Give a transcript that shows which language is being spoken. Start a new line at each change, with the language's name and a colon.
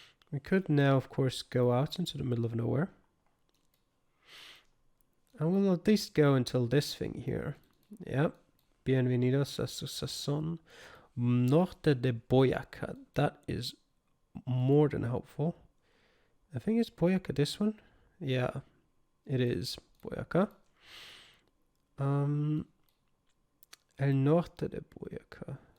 English: We could now, of course, go out into the middle of nowhere. And we'll at least go until this thing here. Yep.
Spanish: Bienvenidos a Susazón Norte de Boyacá.
English: That is more than helpful. I think it's Boyacá, this one. Yeah, it is Boyacá. El Norte de Boyacá.